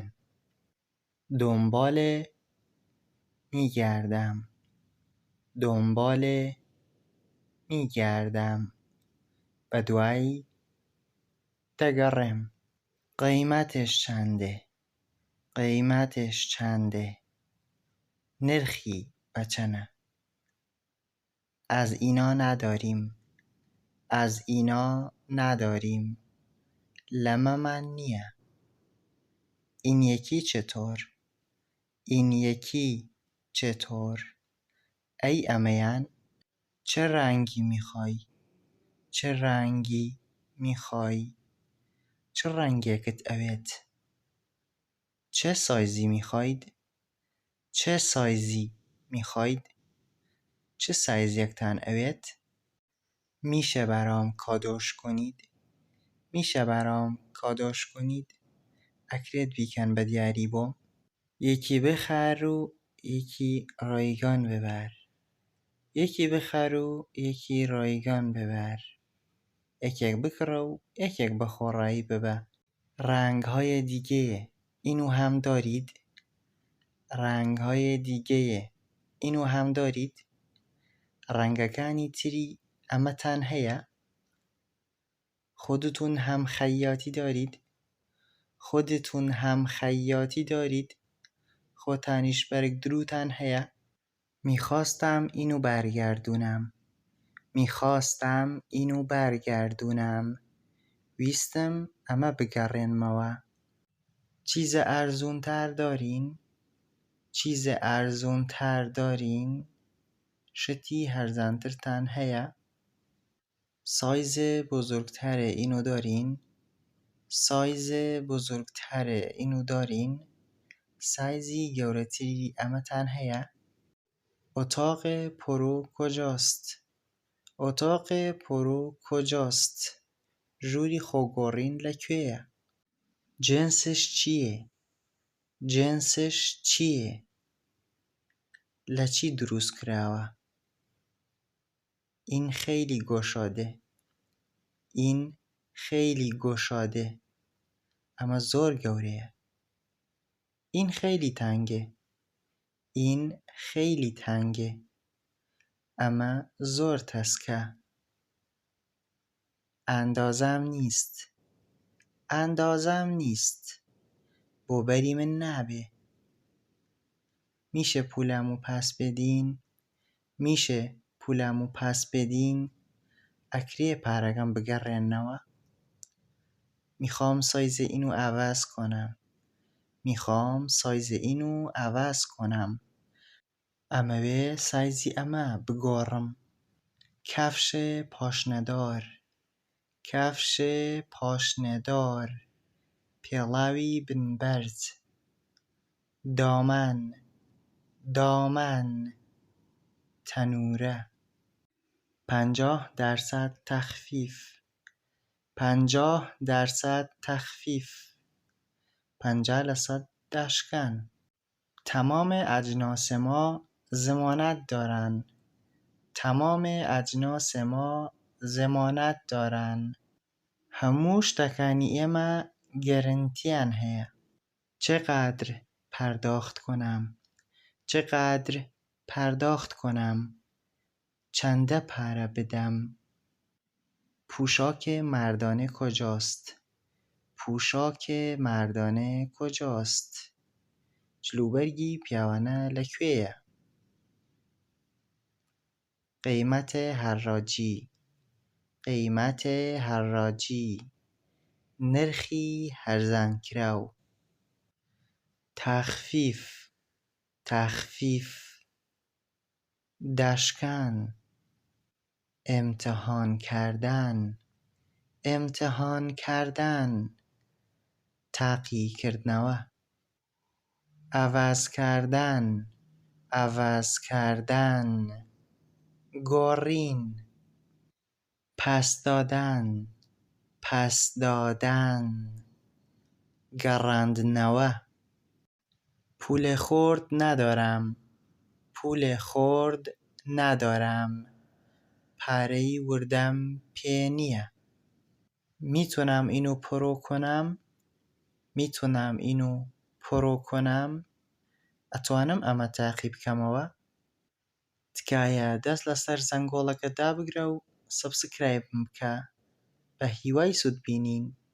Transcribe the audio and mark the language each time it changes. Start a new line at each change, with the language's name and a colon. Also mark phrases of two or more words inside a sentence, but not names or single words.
Persian: دنبالێ میگردم، دنبالێ میگردم،
Central Kurdish: بەدوای دەگەڕێم.
Persian: قیمەتش چەندێ؟ قیمەتش چەندێ؟
Central Kurdish: نرخی بە چەنە؟
Persian: از اینا نداریم، از اینا نداریم،
Central Kurdish: لەمەمان نییە.
Persian: این یکی چطور؟ این یکی چطور؟
Central Kurdish: ئەی ئەمەیان
Persian: چه رنگی میخوای؟ چه رنگی میخوای؟
Central Kurdish: چه ڕەنگێکت ئەوێت؟
Persian: چه سایزی میخواید؟ چه سایزی میخواید؟
Central Kurdish: چه سایزێکتان ئەوێت؟
Persian: میشه برام کادوش کنید؟ میشه برام کادوش کنید؟
Central Kurdish: ئەکرێت بیکەن بە دیاری بۆم؟
Persian: یەکی بخەر و یەکی ڕایگان ببەر، یەکی بخەر و یەکی ڕایگان ببەر،
Central Kurdish: یەکێک بکڕە و یەکێک بە خۆڕایی ببە.
Persian: رنگهای دیگه اینو هم دارید؟ رنگهای دیگه اینو هم دارید؟
Central Kurdish: ڕەنگەکانی تری ئەمەتان هەیە؟
Persian: خودتون هم خیاطی دارید؟ خودتون هم خیاطی دارید؟
Central Kurdish: خۆتانیش بەرگ دروتان هەیە؟
Persian: میخواستم اینو برگردونم، میخواستم اینو برگردونم،
Central Kurdish: ویستم ئەمە بگەڕێنمەوە.
Persian: چیز ئەرزوونتر دارین؟ چیز ئەرزوونتر دارین؟
Central Kurdish: شتی هەرزانترتان هەیە؟
Persian: سایز بزرگتر اینو دارین؟ سایز بزرگتر اینو دارین؟
Central Kurdish: سایزی گەورەتری ئەمەتان هەیە؟
Persian: اتاق پرو کجاست؟ اتاق پرو کجاست؟
Central Kurdish: ژووری خۆگۆڕین لەکوێیە؟
Persian: جنسش چییە؟ جنسش چییە؟
Central Kurdish: لە چی دروست کراوە؟
Persian: این خیلی گشاده، این خیلی گشاده،
Central Kurdish: ئەمە زۆر گەورەیە.
Persian: این خیلی تنگه، این خیلی تنگه،
Central Kurdish: ئەمە زۆر تەسکە.
Persian: ئەندازەم نیست، ئەندازەم نیست،
Central Kurdish: بۆ بەری من نابێ.
Persian: میشه پولمو پس بدین؟ میشه پولمو پس بدین؟
Central Kurdish: ئەکرێ پارەکەم بگەڕێننەوە؟
Persian: میخوام سایز اینو عوض کنم، میخوام سایز اینو عوض کنم،
Central Kurdish: ئەمەوێ سایزی ئەمە بگۆڕم.
Persian: کەفش پاشنەدار، کەفش پاشنەدار،
Central Kurdish: پێڵاوی بنبەرز.
Persian: دامن، دامن، تەنورە. 50% تەخفیف، 50% تەخفیف، 50% دەشکەن. تمام اجناس ما ضمانت دارن، تمام اجناس ما ضمانت دارن،
Central Kurdish: هەموو شتەکانی ئێمە گەرنتیان هەیە.
Persian: چقدر پرداخت کنم؟ چقدر پرداخت کنم؟
Central Kurdish: چەندە پارە بدەم؟
Persian: پوشاک مردانه کجاست؟ پوشاک مردانه کجاست؟
Central Kurdish: جلوبەرگی پیاوانە لەکوێیە؟
Persian: قیمت حراجی، قیمت حراجی،
Central Kurdish: نرخی هەرزانکراو.
Persian: تەخفیف، تەخفیف، دەشکەن. امتحان کردن، امتحان کردن، تاقیکردنەوە. عوض کردن، عوض کردن، گۆڕین. پس دادن، پس دادن، گەڕاندنەوە. پول خرد ندارم، پول خرد ندارم،
Central Kurdish: پارەی وردم پێ نییە.
Persian: میتونم اینو پرو کنم میتونم اینو پرو کنم
Central Kurdish: ئەتوانم ئەمە تاقی بکەمەوە تکایە دەست لەسەر زەنگۆڵەکە دابگرە و سەبسکرایبم بکە بە هیوای سوودبینین